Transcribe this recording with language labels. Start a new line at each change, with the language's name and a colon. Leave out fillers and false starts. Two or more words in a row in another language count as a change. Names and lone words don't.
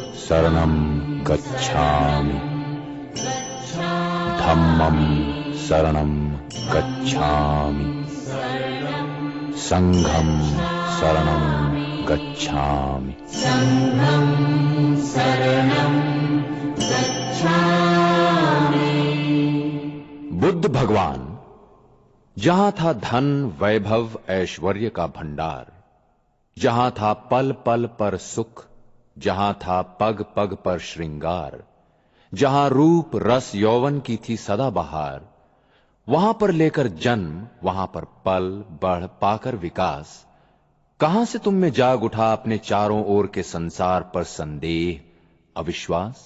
Pali: शरणं गच्छामि धम्मं शरणं गच्छामि संघं शरणं गच्छामि
Hindi: बुद्ध भगवान जहां था धन वैभव ऐश्वर्य का भंडार, जहां था पल पल पर सुख, जहां था पग पग पर श्रृंगार, जहां रूप रस यौवन की थी सदा बहार, वहां पर लेकर जन्म, वहां पर पल बढ़ पाकर विकास, कहां से तुम में जाग उठा अपने चारों ओर के संसार पर संदेह अविश्वास?